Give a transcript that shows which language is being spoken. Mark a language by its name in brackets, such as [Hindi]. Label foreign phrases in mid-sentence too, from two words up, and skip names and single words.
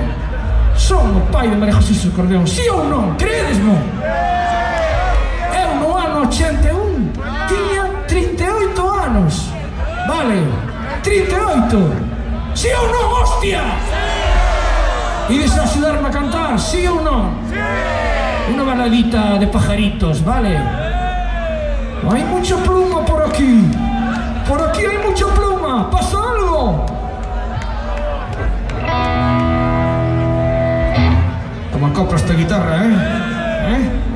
[Galician] Son o pai de María Jesús e o acordeón, sí ou non? Creedesmo? Eu no ano 81 tiña 38 anos. Vale, 38. Sí ou non, hostia? Ides a axudarme a cantar, sí ou non? [Spanish] Una baladita de pajaritos, ¿vale? Hay mucha pluma por aquí. Por aquí hay mucha pluma. ¿Pasa algo? Toma copla esta guitarra, ¿eh?